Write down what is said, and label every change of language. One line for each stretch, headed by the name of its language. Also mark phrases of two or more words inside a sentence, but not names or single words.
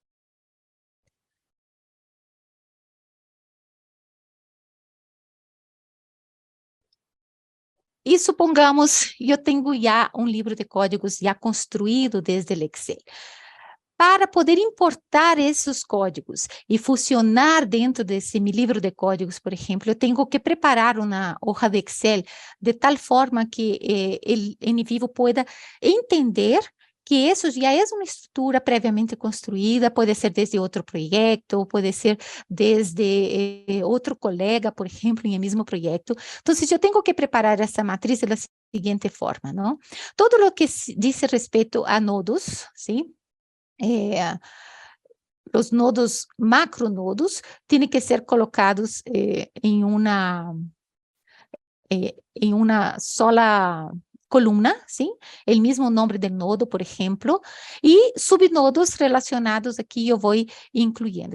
Spanish: Y supongamos, yo tengo ya un libro de códigos ya construido desde el Excel.
Portuguese: Para poder importar esses códigos e funcionar dentro desse meu livro de códigos, por exemplo, eu tenho que preparar uma hoja de Excel de tal forma que o NVivo pueda entender que isso já é uma estrutura previamente construída, pode ser desde outro projeto, pode ser desde outro colega, por exemplo, em mesmo projeto. Então, eu tenho que preparar essa matriz da seguinte forma, não? Todo o que diz respeito a nodos, sim?
Spanish: Los nodos, macronodos, tienen que ser colocados en una sola columna, ¿sí? El mismo nombre del nodo, por ejemplo, y subnodos relacionados aquí yo voy incluyendo.